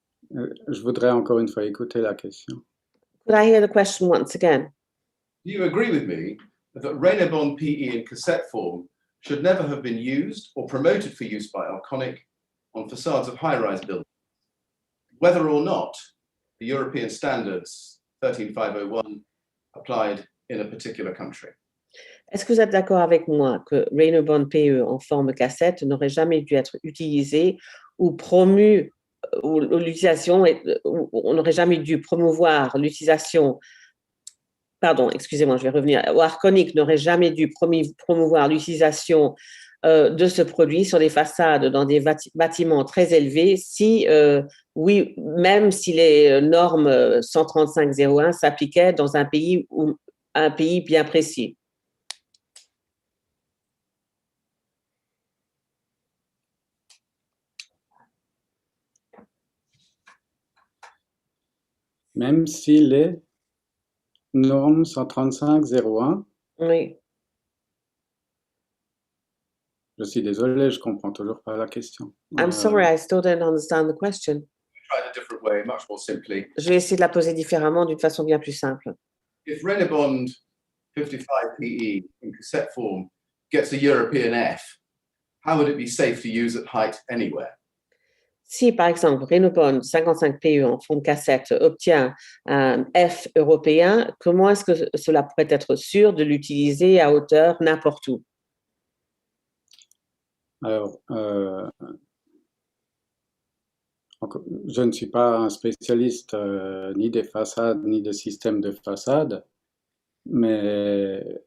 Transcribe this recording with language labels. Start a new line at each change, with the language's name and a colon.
French: Je voudrais encore une fois écouter la question.
English: Could I hear the question once again? Do you agree with me that Reynobond PE in cassette form should never have been used or promoted for use by Arconic on facades of high-rise buildings, whether or not the European standards 13501 applied in a particular country?
French: Est-ce que vous êtes d'accord avec moi que Reynobond PE en forme cassette n'aurait jamais dû être utilisé ou promu, ou l'utilisation, on n'aurait jamais dû promouvoir l'utilisation, pardon, excusez-moi, je vais revenir, Arconic n'aurait jamais dû promouvoir l'utilisation de ce produit sur des façades dans des bâtiments très élevés si, oui, même si les normes 135.01 s'appliquaient dans un pays bien précis. Même si les normes 135.01, Oui. je suis désolé, je comprends toujours pas la question.
English: I'm sorry, I still don't understand the question. Try it a different way, much more simply.
French: Je vais essayer de la poser différemment, d'une façon bien plus simple.
English: If Reynobond 55 PE in cassette form gets a European F, how would it be safe to use at height anywhere?
French: Si, par exemple, Reynobond 55 PE en forme cassette obtient un F européen, comment est-ce que cela pourrait être sûr de l'utiliser à hauteur n'importe où? Alors, je ne suis pas un spécialiste ni des façades ni des systèmes de façades, mais